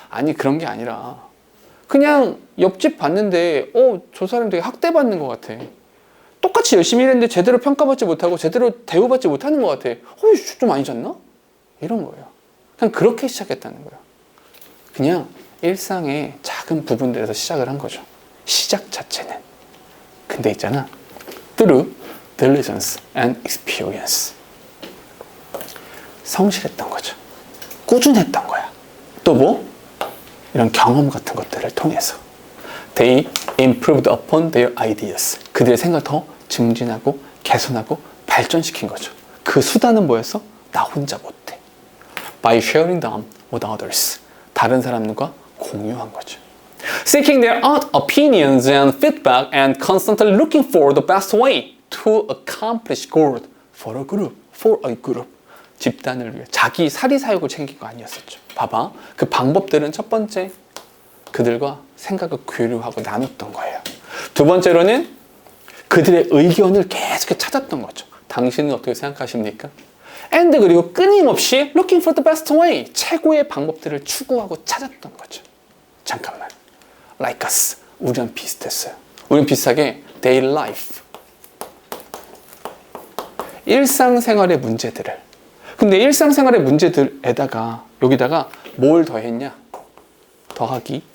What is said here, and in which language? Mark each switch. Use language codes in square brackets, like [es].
[ko] 아니 그런 게 아니라 그냥 옆집 봤는데 저 사람 되게 학대받는 것 같아. 똑같이 열심히 일했는데 제대로 평가받지 못하고 제대로 대우받지 못하는 것 같아. 좀 아니지 않나? 이런 거예요. 그냥 그렇게 시작했다는 거예요. 그냥 일상의 작은 부분들에서 시작을 한 거죠. 시작 자체는. 근데 있잖아. [en] through diligence and experience. [ko] 성실했던 거죠. 꾸준했던 거야. 또 뭐? 이런 경험 같은 것들을 통해서 [en] They improved upon their ideas. [ko] 그들의 생각을 더 증진하고 개선하고 발전시킨 거죠. 그 수단은 뭐였어? 나 혼자 못해. [en] By sharing them with others. [ko] 다른 사람들과 공유한 거죠. [en] Seeking their own opinions and feedback and constantly looking for the best way to accomplish goals for a group. [ko] 집단을 위해 자기 사리사욕을 챙긴 거 아니었었죠. 봐봐. 그 방법들은 첫 번째 그들과 생각을 교류하고 나눴던 거예요. 두 번째로는 그들의 의견을 계속 찾았던 거죠. 당신은 어떻게 생각하십니까? [en] And [ko] 그리고 끊임없이 [en] looking for the best way. [ko] 최고의 방법들을 추구하고 찾았던 거죠. 잠깐만. [en] Like us. [ko] 우리랑 비슷했어요. 우리는 비슷하게 [en] daily life. [ko] 일상생활의 문제들을. 근데 일상생활의 문제들에다가 여기다가 뭘 더했냐? 더하기.